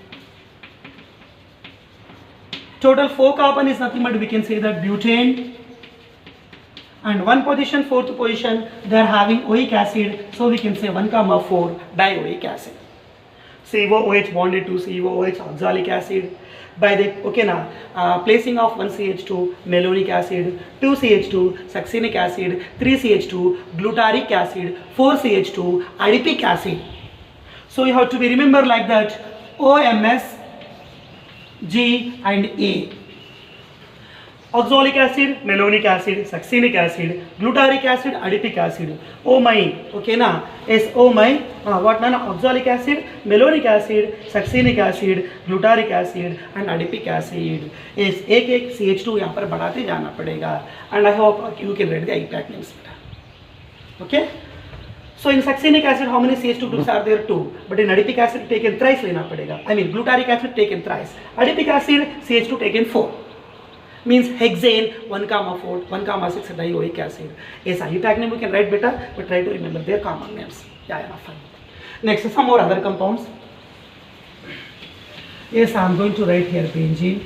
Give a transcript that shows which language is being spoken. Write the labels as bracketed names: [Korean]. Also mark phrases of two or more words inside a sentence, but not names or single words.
[English] Total 4 carbon is nothing but we can say that butane. And 1 position, 4th position, they are having oic acid. So we can say 1, 4 dioic acid. COOH bonded to COOH oxalic acid. By the placing of 1 CH2 malonic acid, 2 CH2 succinic acid, 3 CH2 glutaric acid, 4 CH2 adipic acid. So you have to be remember like that OMS, G and A. Oxalic acid, malonic acid, succinic acid, glutaric acid, adipic acid. Oh my, okay na? Yes, oh my. What na? Oxalic acid, malonic acid, succinic acid, glutaric acid and adipic acid. Yes, [Hindi] एक CH2 यहाँ पर बढ़ाते जाना पड़ेगा. [English] And I hope you can read the IUPAC names. Okay? So in succinic acid, how many CH2 groups are there? 2. But in adipic acid, taken thrice [Hindi] लेना पड़ेगा. [English] I mean, glutaric acid taken thrice. Adipic acid, CH2 taken 4. Means hexane 1, 4, 1, 6 dioic acid. Yes, IUPAC name we can write better, but try to remember their common names. Yeah, fine. Next, some more other compounds. Yes, I am going to write here benzene.